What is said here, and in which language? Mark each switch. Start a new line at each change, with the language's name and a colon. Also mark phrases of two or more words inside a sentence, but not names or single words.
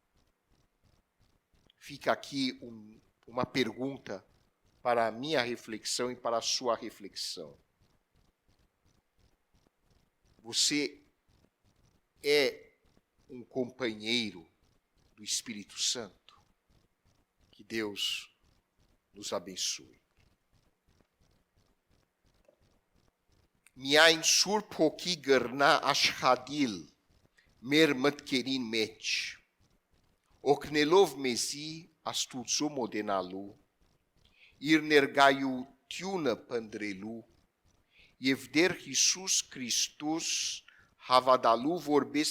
Portuguese: Fica aqui uma pergunta para a minha reflexão e para a sua reflexão. Você é um companheiro do Espírito Santo? Que Deus nos abençoe.
Armenian: Միայն Սուրբ Հոգի գրնա աշխատիլ մեր մտքերին մեջ, օգնելով մեզի Աստուծո մոտենալու, իր ներկայությունը փնտրելու եւ դեր Հիսուս Քրիստոս հավատալու որպես